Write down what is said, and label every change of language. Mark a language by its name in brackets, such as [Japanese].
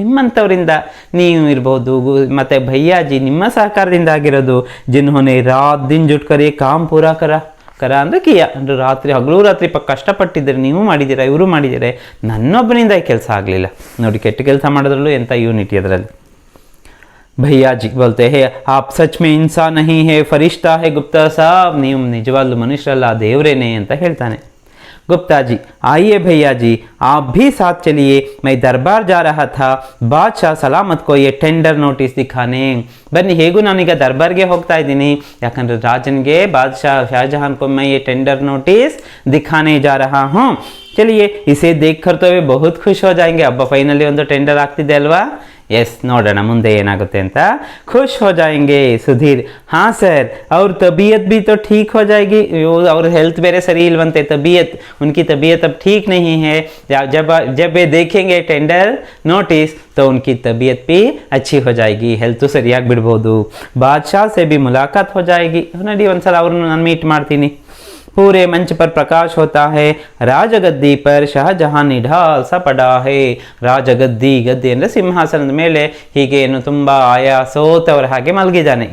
[Kannada] ನಿಮ್ಮಂತವರಿಂದ, ನೀವು ಇರಬಹುದು ಮತ್ತೆ ಭೈಯಾ ಜಿ, ನಿಮ್ಮ ಸಹಕಾರದಿಂದ ಆಗಿರೋದು। [Hindi] जिन्होंने रात दिन जुट कर ये काम पूरा करा [Kannada] ಅಂದ್ರೆ ಕಿಯಾ ಅಂದ್ರೆ ರಾತ್ರಿ ಹಗಲು ರಾತ್ರಿ ಕಷ್ಟಪಟ್ಟಿದ್ದಾರೆ, ನೀವು ಮಾಡಿದ್ದೀರಾ, ಇವರು ಮಾಡಿದ್ದಾರೆ, ನನ್ನೊಬ್ಬನಿಂದ ಈ ಕೆಲಸ ಆಗಲಿಲ್ಲ ನೋಡಿ। ಕೆಟ್ಟ ಕೆಲಸ ಮಾಡೋದ್ರಲ್ಲೂ ಎಂಥ ಯೂನಿಟಿ ಅದರಲ್ಲಿ। [Hindi] भैया जी बोलते हैं आप सच में इंसान नहीं है, फरिश्ता है गुप्ता साहब, [Kannada] ನೀವು ನಿಜವಾಗ್ಲೂ ಮನುಷ್ಯರಲ್ಲ, ದೇವರೇನೆ ಅಂತ ಹೇಳ್ತಾನೆ। [Hindi] गुप्ता जी, आइए भैया जी, आप भी साथ चलिए, मैं दरबार जा रहा था ಬಾದ್ಶಾ ಸಲಾಮತ್ को ये ಟೆಂಡರ್ ನೋಟಿಸ್ ದಿಖಾನೆ. [Kannada] ಬನ್ನಿ, ಹೇಗೂ ನಾನೀಗ ದರ್ಬಾರ್ಗೆ ಹೋಗ್ತಾ ಇದ್ದೀನಿ, ಯಾಕಂದ್ರೆ ರಾಜನ್ಗೆ ಬಾದ್ಶಾ [Hindi] शाहजहां को मैं ये टेंडर नोटिस दिखाने जा रहा हूँ. चलिए, इसे देखकर तो वे बहुत खुश हो जाएंगे. [Kannada] अब ಫೈನಲಿ ಒಂದು ಟೆಂಡರ್ ಆಗ್ತಿದೆ ಅಲ್ವಾ. ಎಸ್, ನೋಡೋಣ ಮುಂದೆ ಏನಾಗುತ್ತೆ ಅಂತ. [Hindi] खुश हो जाएंगे सुधीर. हाँ सर, और तबीयत भी तो ठीक हो जाएगी. और हेल्थ [Kannada] ಬೇರೆ ಸರಿ ಇಲ್ವಂತೆ, [Hindi] तबीयत उनकी तबीयत अब ठीक नहीं है. जब वे देखेंगे टेंडर नोटिस तो उनकी तबीयत भी अच्छी हो जाएगी, हेल्थ तो [Kannada] ಸರಿಯಾಗಿ ಬಿಡಬಹುದು. [Hindi] बादशाह से भी मुलाकात हो जाएगी. [Kannada] ನೋಡಿ, ಒಂದ್ಸಲ ಅವ್ರನ್ನ ನಾನು ಮೀಟ್ ಮಾಡ್ತೀನಿ. [Hindi] पूरे मंच पर प्रकाश होता है. ರಾಜಗದ್ದಿ पर शाहजहां निढाल सा पड़ा है. [Kannada] ರಾಜಗದ್ದಿ, ಗದ್ದಿ ಅಂದ್ರೆ ಸಿಂಹಾಸನದ ಮೇಲೆ ಹೀಗೆ ಏನು ತುಂಬಾ ಆಯಾಸೋತವರ ಹಾಗೆ ಮಲಗಿದ್ದಾನೆ.